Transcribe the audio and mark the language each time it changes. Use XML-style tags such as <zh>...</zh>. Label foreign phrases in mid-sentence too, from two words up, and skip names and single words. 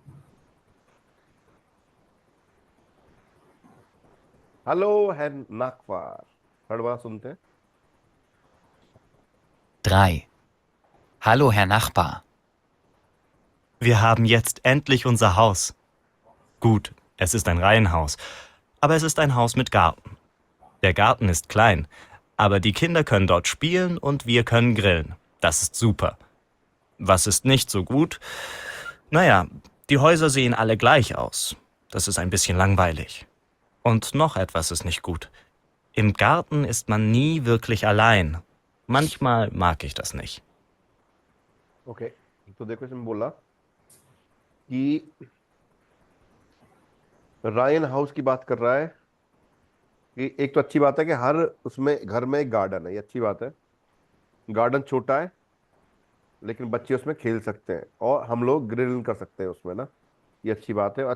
<de>हेलो Herr Nachbar.</de> <hi>थर्ड बार सुनते हैं.</hi> <de>3. Hallo, Herr Nachbar. Wir haben jetzt endlich unser Haus. Gut, es ist ein Reihenhaus, aber es ist ein Haus mit Garten. Der Garten ist klein, aber die Kinder können dort spielen und wir können grillen. Das ist super. Was ist nicht so gut? Naja, die Häuser sehen alle gleich aus. Das ist ein bisschen langweilig. Und noch etwas ist nicht gut. Im Garten ist man nie wirklich allein. Manchmal mag ich das nicht.</de> <hi>ओके तो देखो इसमें बोला कि</hi> <de>Reihen Haus</de> <hi>की बात कर रहा है कि एक तो अच्छी बात है कि हर उसमें घर में एक गार्डन है, ये अच्छी बात है। गार्डन छोटा है लेकिन बच्चे उसमें खेल सकते हैं और हम लोग ग्रिल कर सकते हैं उसमें ना, ये अच्छी बात है।</hi>